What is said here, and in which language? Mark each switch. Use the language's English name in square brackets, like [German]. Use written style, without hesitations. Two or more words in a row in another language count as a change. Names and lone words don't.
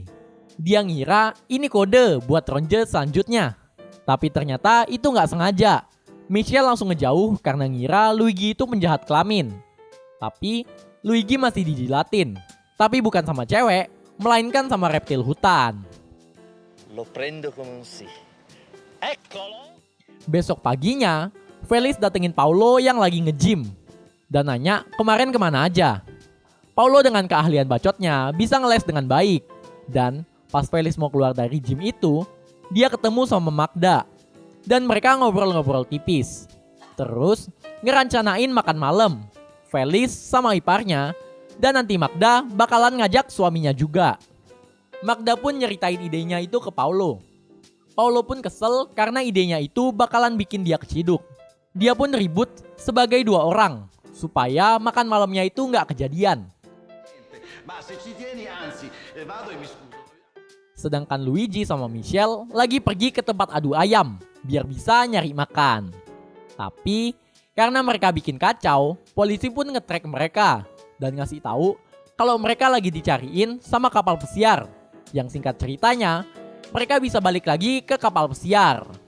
[Indonesian] Dia ngira ini kode buat ronde selanjutnya. Tapi ternyata itu gak sengaja. Michelle langsung ngejauh karena ngira Luigi itu penjahat kelamin. Tapi Luigi masih dijilatin. Tapi bukan sama cewek, melainkan sama reptil hutan. [Italian] Lo prendo come un sì. Eccolo! [Indonesian] Besok paginya, Felix datengin Paulo yang lagi nge-gym dan nanya kemarin kemana aja. Paulo dengan keahlian bacotnya bisa ngeles dengan baik. Dan pas Felix mau keluar dari gym itu, dia ketemu sama Magda. Dan mereka ngobrol-ngobrol tipis. Terus ngerancanain makan malam. Felix sama iparnya, dan nanti Magda bakalan ngajak suaminya juga. Magda pun nyeritain idenya itu ke Paulo. Paulo pun kesel karena idenya itu bakalan bikin dia keciduk. Dia pun ribut sebagai dua orang supaya makan malamnya itu nggak kejadian. [Italian] Ma se ci tieni, anzi, vado e mi scuso. [Indonesian] Sedangkan Luigi sama Michelle lagi pergi ke tempat adu ayam biar bisa nyari makan. Tapi karena mereka bikin kacau, polisi pun nge-track mereka dan ngasih tahu kalau mereka lagi dicariin sama kapal pesiar. Yang singkat ceritanya, mereka bisa balik lagi ke kapal pesiar.